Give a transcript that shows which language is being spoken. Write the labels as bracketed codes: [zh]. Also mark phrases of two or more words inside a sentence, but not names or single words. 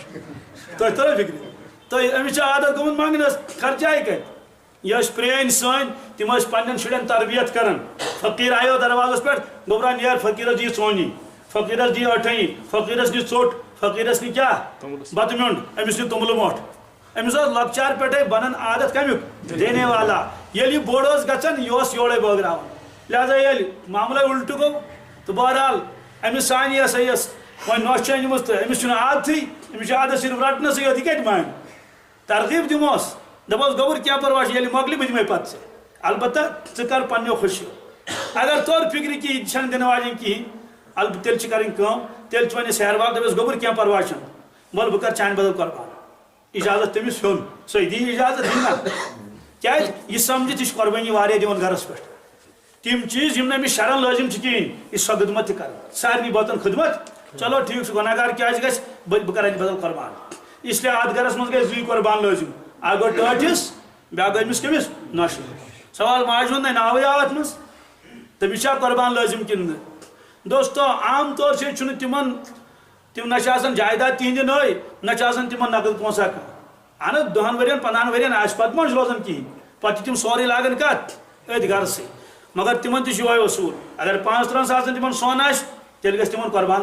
[ks] تۄہہِ ترٛٲو فِکرِ تۄہہِ أمِس چھُ عادت گوٚمُت منٛگنس خرچاے کتہِ یہِ ٲسۍ پرٛٲنۍ سٲنۍ تِم ٲسۍ پننٮ۪ن شُرٮ۪ن تربیت کران فقیٖر آیو دروازس پٮ۪ٹھ گوٚبرا نیر فقیٖرس دِیہِ ژونی فقیٖرس دِیہِ ٲٹھٲنی فقیٖرس نہِ ژوٚٹ فقیٖرس نہِ کیٛاہ بتہٕ میوٚنٛڈ أمِس نہِ توٚملہٕ مۄٹھ أمِس اوس لۄکچار پٮ۪ٹھے بنان عادت کمیُک [ur] دینے والا [ks] ییٚلہِ یہِ بوٚڑ اوس گژھان یہِ اوس یورے بٲگراوان لہذا ییٚلہِ معاملے اُلٹہٕ گوٚو تہٕ بہرحال أمِس سانہِ یۄس وۄنۍ نۄش چھِ أنمٕژ تہٕ أمِس چھُنہٕ عادتھٕے أمِس چھُ عادت صرف رٹنسٕے یوت یہِ کتہِ مانہِ ترغیٖب دِموس دپوس گوٚبُر کینٛہہ پرواے چھُ ییٚلہِ مۄکلہِ بہٕ دِمے پتہٕ ژےٚ البتہ ژٕ کر پننیو خوشیو اگر توٚر فِکرِ کہِ یہِ چھنہٕ دِنہٕ واجیٚنۍ کِہیٖنۍ البتہ تیٚلہِ چھِ کرٕنۍ کٲم تیٚلہِ چھُ وۄنۍ سیر باب دپیس گوٚبُر کینٛہہ پرواے چھُنہٕ وَلہٕ بہٕ کرٕ چانہِ بدل قۄربان اجازت تٔمِس ہیوٚن سُے دی اجازت دِنۍ نا کیٛازِ یہِ سمجھِتھ یہِ چھِ قۄربٲنی واریاہ دِوان گرس پٮ۪ٹھ تِم چیٖز یِم نہٕ أمِس شرن لٲزِم چھِ کِہیٖنۍ یہِ چھِ سۄ خدمت تہِ کران سارنٕے بٲژن خدمت چلو ٹھیٖک چھُ گۄناہ گار کیٛازِ گژھِ بہٕ کرٕ اَتہِ بدل قۄربان [ur] اس لیے [ks] اتھ گرس منٛز گژھِ 2 قۄربان لٲزِم اکھ گوٚو ٹٲٹھِس بیٛاکھ گوٚو أمِس کٔمِس نۄشہِ سوال ماجہِ ہُنٛد نَے ناوٕے آو اتھ منٛز تٔمِس چھا قۄربان لٲزِم کِنہٕ نہٕ دوستو [ur] عام طور سے [ks] چھُنہٕ تِمن تِم نہ چھِ آسان جایداد تِہنٛدِ نٲے نہ چھِ آسان تِمن نقد پونٛسہٕ کانٛہہ اہن حظ 10 ؤرین 15 ؤرین آسہِ پتہٕ ما چھُ روزان کِہیٖنۍ پتہٕ چھِ تِم سورُے لاگان کتھ أتھۍ گرسٕے مگر تِمن تہِ چھُ یِہوے اصوٗل اگر 5-3 ساسن تِمن سۄن آسہِ تیٚلہِ گژھِ تِمن قۄربان